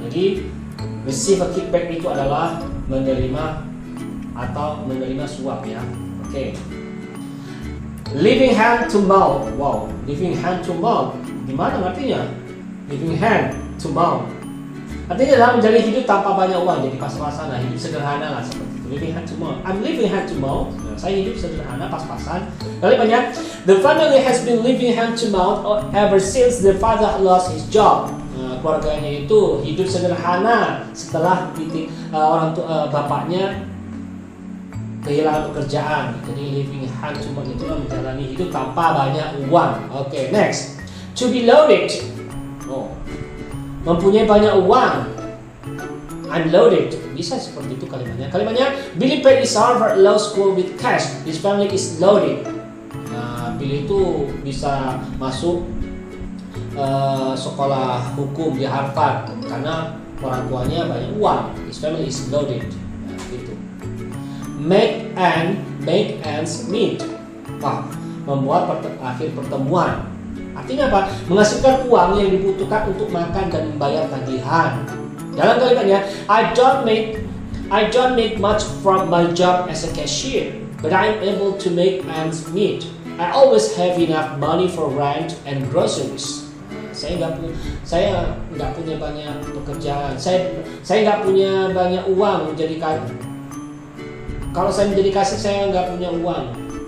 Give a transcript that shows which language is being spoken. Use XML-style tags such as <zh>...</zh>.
<id>Jadi receive a kickback itu adalah menerima suap ya.</id> <en>Oke. Living hand to mouth. Wow, living hand to mouth.</en> <id>Gimana artinya? Living hand to mouth. Artinya adalah menjalani hidup tanpa banyak uang, jadi pas-pasan lah, hidup sederhana lah seperti itu. Living hand to mouth.</id> <en>I'm living hand to mouth.</en> <id>Nah, saya hidup sederhana, pas-pasan. Kalimatnya,</id> <en>the family has been living hand to mouth ever since the father lost his job.</en> <id>Nah, keluarganya itu hidup sederhana setelah bapaknya kehilangan pekerjaan. Jadi living hand to mouth itu menjalani hidup tanpa banyak uang. Oke, next. To be loaded. Oh, mempunyai banyak uang.</id> <en>I'm loaded.</en> <id>Bisa seperti itu kalimatnya. Kalimatnya,</id> <en>Billy paid his Harvard Law School with cash. His family is loaded.</en> <id>Nah, Billy itu bisa masuk sekolah hukum di Harvard karena orang tuanya banyak uang.</id> <en>His family is loaded.</en> <id>Nah, gitu. Make ends meet. Membuat akhir pertemuan. Artinya apa? Menghasilkan uang yang dibutuhkan untuk makan dan membayar tagihan. Dalam kalimatnya,</id> <en>I don't make much from my job as a cashier, but I'm able to make ends meet. I always have enough money for rent and groceries.</en> <id>Saya nggak punya banyak pekerjaan. Saya nggak punya banyak uang menjadi kalau saya menjadi kasir saya nggak punya uang.</id>